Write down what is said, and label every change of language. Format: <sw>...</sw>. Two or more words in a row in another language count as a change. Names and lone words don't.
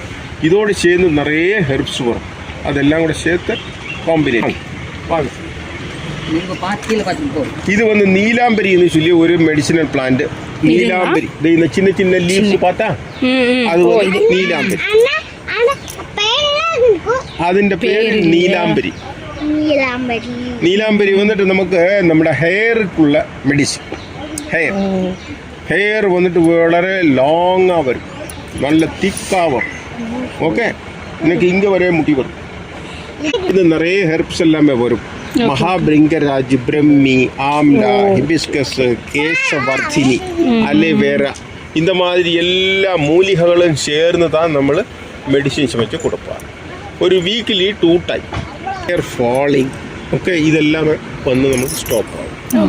<ta>இதோடு சேர்ந்து நிறைய ஹெர்ப்ஸ் வரும். அதெல்லாம் கூட சேர்த்து காம்பினேஷன். வாங்க, இது நீலாம்பரின்னு சொல்லி ஒரு மெடிசினல் பிளான்ட். நீலாம்பரி இந்த சின்ன சின்ன லீவ்ஸ் பார்த்தா அது நீலாம்பரி.</ta> <ml>അതിന്റെ പേര് നീലാംബരി. നീലാംബരി നമുക്ക് നമ്മുടെ ഹെയർക്കുള്ള മെഡിസിൻ. ഹെയർ വളരെ ലോങ്ങാ വരും, നല്ല തിക്കാ വരും. ഓക്കെ, നിനക്ക് ഇങ്ങ വരെ മുടി വരും. ഇത് നിറയെ ഹെർബ്സ് എല്ലാമേ വരും.</ml> <ta>மகாபிரிங்கராஜ், பிரம்மி, ஆம்லா, ஹிபிஸ்கஸ், கேசவர்த்தினி, அலோவேரா, இந்த மாதிரி எல்லா மூலிகைகளும் சேர்ந்து தான் நம்ம மெடிசின்ஸ் வச்சு கொடுப்போம்.</ta> <en>ஒரு வீக்லி 2 times. hair falling,</en> <ta>ஓகே, இதெல்லாமே நமக்கு ஸ்டாப் ஆகும்.</ta>